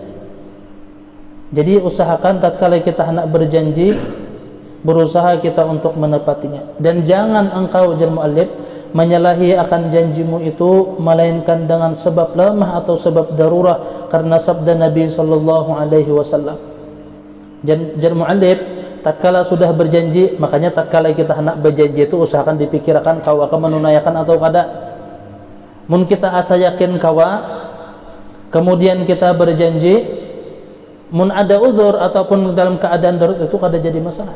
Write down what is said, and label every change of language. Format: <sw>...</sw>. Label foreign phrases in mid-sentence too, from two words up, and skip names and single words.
<id>Jadi usahakan tatkala kita hendak berjanji, berusaha kita untuk menepatinya. Dan jangan engkau jar muallif menyalahi akan janjimu itu melainkan dengan sebab lemah atau sebab darurah, karena sabda Nabi</id> <ar>sallallahu alaihi wasallam.</ar> <id>Jar muallif tatkala sudah berjanji, makanya tatkala kita hendak berjanji itu usahakan dipikirkan kau akan menunaikan atau kada.</id> <bjn>Mun kita asa yakin kawa, kemudian kita berjanji, mun ada uzur ataupun dalam keadaan darurat itu kada jadi masalah.</bjn>